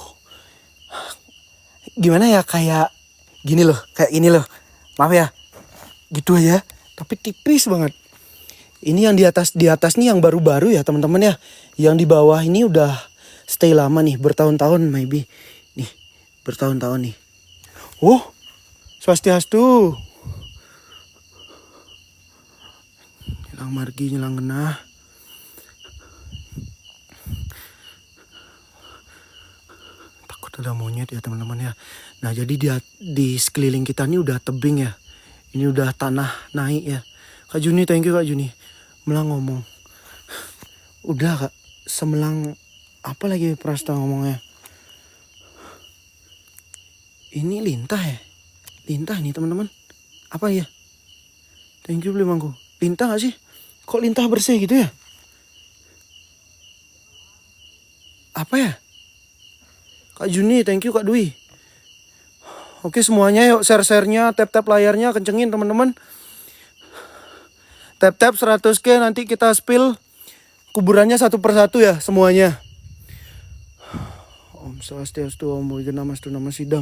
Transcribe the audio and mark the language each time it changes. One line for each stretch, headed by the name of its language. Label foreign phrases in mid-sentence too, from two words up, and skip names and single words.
Indonesian: Gimana ya, kayak gini loh, kayak gini loh. Maaf ya. Gitu aja, tapi tipis banget. Ini yang di atas nih yang baru-baru ya teman-teman ya. Yang di bawah ini udah stay lama nih, bertahun-tahun maybe. Nih, bertahun-tahun nih.
Balinese: Oh, swastiastu. Nyelang margi, nyelang genah.
Indonesian: Takut ada monyet ya teman-teman ya. Nah jadi di sekeliling kita ini udah tebing ya. Ini udah tanah naik ya. Kak Juni,
English: thank you Kak Juni.
Balinese: Melang ngomong.
Indonesian: Udah Kak, semelang apa lagi Prasta ngomongnya? Ini lintah ya? Lintah nih teman-teman. Apa ya?
English: Thank you beli mangku.
Indonesian: Lintah gak sih? Kok lintah bersih gitu ya? Apa ya? Kak Juni,
English: thank you Kak Dwi.
Indonesian: Oke semuanya yuk share-share-nya, tap-tap layarnya kencengin teman-teman. Tap-tap 100k nanti kita spill kuburannya satu persatu ya semuanya.
Sanskrit: Om Swastiastu, Om Boja Namastu Nama Sidam.